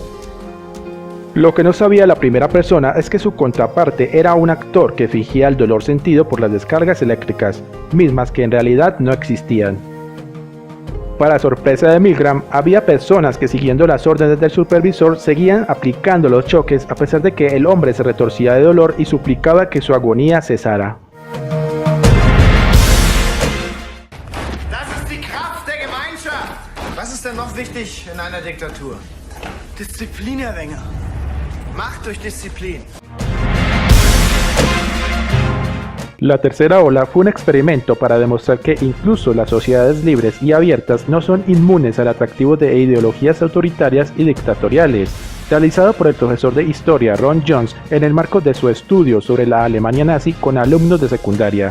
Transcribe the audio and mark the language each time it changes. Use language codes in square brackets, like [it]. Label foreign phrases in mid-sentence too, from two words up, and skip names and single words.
[es] Lo que no sabía la primera persona es que su contraparte era un actor que fingía el dolor sentido por las descargas eléctricas, mismas que en realidad no existían. Para sorpresa de Milgram, había personas que siguiendo las órdenes del supervisor seguían aplicando los choques a pesar de que el hombre se retorcía de dolor y suplicaba que su agonía cesara. [de] Das ist die Kraft der Gemeinschaft. Was ist denn noch wichtig in einer Diktatur? Disziplin, Herr Wenger. Macht durch Disziplin. [es] La tercera ola fue un experimento para demostrar que incluso las sociedades libres y abiertas no son inmunes al atractivo de ideologías autoritarias y dictatoriales, realizado por el profesor de historia Ron Jones en el marco de su estudio sobre la Alemania nazi con alumnos de secundaria.